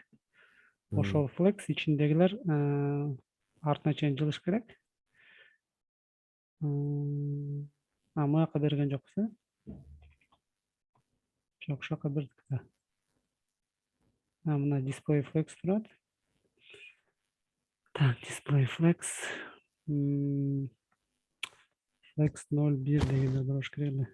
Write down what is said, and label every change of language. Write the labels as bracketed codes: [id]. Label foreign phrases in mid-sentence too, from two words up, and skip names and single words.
[ky] Ошол flex ичиндегилер артына чейин жылыш керек. Маяка берген жокпуз, э? Жок, ошака бердик да. Мына [en] display flex [ky] турат. Так, [en] display flex. [ky] Flex 0.1 дегенде болуш керек эле.